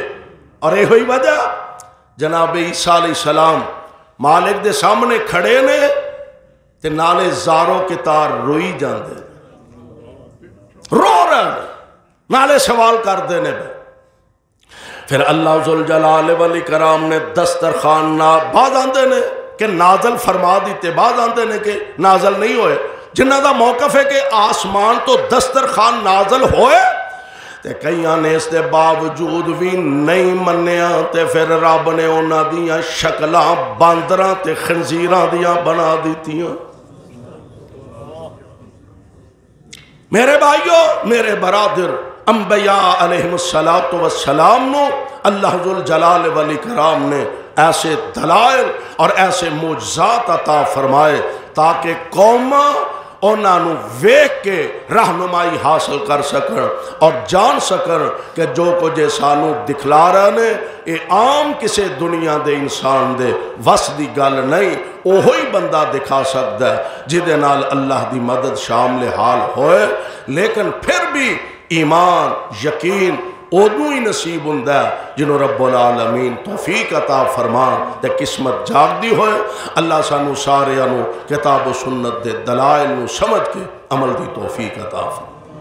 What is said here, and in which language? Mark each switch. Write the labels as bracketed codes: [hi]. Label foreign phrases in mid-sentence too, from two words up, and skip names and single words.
[pa] اور اے ہوئی وجہ جناب عیسیٰ [ar] علیہ السلام [pa] مالک دے سامنے کھڑے نے تے نالے زاروں کے تار روئی جاندے، رو رہے نالے سوال کر دینے بے۔ پھر [ar] اللہ ذوالجلال والاکرام [pa] نے دسترخوان بعض آندے نے کہ نازل فرما دیتے، بعض آندے نے کہ نازل نہیں ہوئے، جنہ دا موقف ہے کہ آسمان تو دسترخوان نازل ہوئے تے کئیاں نے اس دے باوجود بھی نہیں منیا تے پھر رب نے انہاں دیاں شکلاں باندراں تے خنزیراں دیاں بنا دیتیاں۔ میرے بھائیو، میرے برادر، انبیاء [ar] علیہم السلام [pa] نو [ar] اللہ ذوالجلال والاکرام [pa] نے ایسے دلائل اور ایسے معجزات عطا فرمائے تاکہ قوماں انہاں نو ویکھ کے رہنمائی حاصل کر سکن اور جان سکن کہ جو کچھ سانو دکھلا رہے نے اے عام کسے دنیا دے انسان دے وس دی گل نہیں، اوہی بندہ دکھا سکتا ہے جدے نال اللہ دی مدد شامل حال ہوئے۔ لیکن پھر بھی ایمان یقین ادو ہی نصیب ہوندا ہے جنہوں [ar] رب العالمین [pa] توفیق عطا فرمان تے قسمت جاگ دی ہوئے۔ اللہ سانو سارے کتاب و سنت دے دلائل نو سمجھ کے عمل دی توفیق عطا فرمان۔